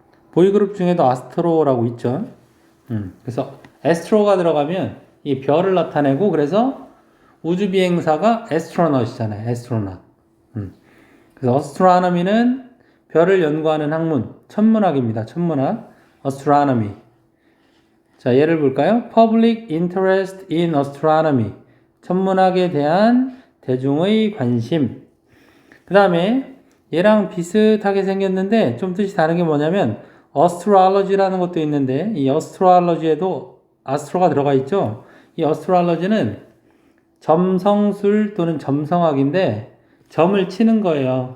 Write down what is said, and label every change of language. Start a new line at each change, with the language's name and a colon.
Korean: 보이그룹 중에도 아스트로라고 있죠. 그래서 에스트로가 들어가면 이 별을 나타내고 그래서 우주비행사가 에스트로넛이잖아요. 에스트로넛. 그래서 어스트로노미는 별을 연구하는 학문, 천문학입니다. 천문학. astronomy. 자, 예를 볼까요?
English: Public interest in astronomy.
Korean: 천문학에 대한 대중의 관심. 그 다음에 얘랑 비슷하게 생겼는데 좀 뜻이 다른 게 뭐냐면 astrology라는 것도 있는데 이 astrology에도 astro가 들어가 있죠. 이 astrology는 점성술 또는 점성학인데 점을 치는 거예요.